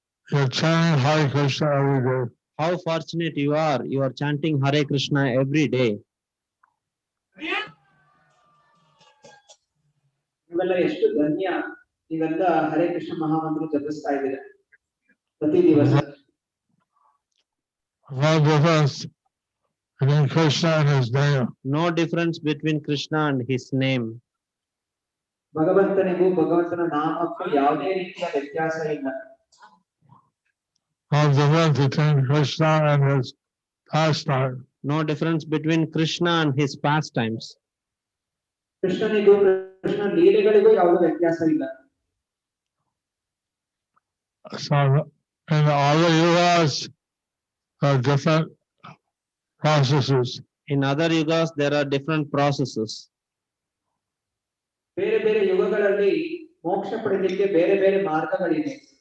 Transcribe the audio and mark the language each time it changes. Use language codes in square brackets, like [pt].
[en] You're chanting Hare Krishna every day. How fortunate you are! You are chanting Hare Krishna every day. [kn] ನೀವೆಲ್ಲ ಎಷ್ಟು ಧನ್ಯ, ನೀವೆಲ್ಲ ಹರೇ ಕೃಷ್ಣ ಮಹಾಮಂತ್ರ ಜಪಿಸ್ತಾ ಇದ್ದೀರಾ ಪ್ರತಿ ದಿವಸ. [en] No difference between Krishna and his name. No difference between Krishna and his name. [kn] ಭಗವಂತನಿಗೂ ಭಗವಂತನ ನಾಮಕ್ಕೂ ಯಾವುದೇ ರೀತಿಯ ವ್ಯತ್ಯಾಸ ಇಲ್ಲ. [en] No difference between Krishna and his pastime. No difference between Krishna and his pastimes. [kn] ಕೃಷ್ಣನಿಗೂ Krishna ಲೀಲೆಗಳಿಗೂ ಯಾವುದೇ ವ್ಯತ್ಯಾಸ ಇಲ್ಲ. [en] So in all the yugas, there are different processes. In other yugas, there are different processes. [kn] ಬೇರೆ ಬೇರೆ ಯುಗಗಳಲ್ಲಿ ಮೋಕ್ಷ ಪಡೆಯಲಿಕ್ಕೆ ಬೇರೆ ಬೇರೆ ಮಾರ್ಗಗಳಿವೆ.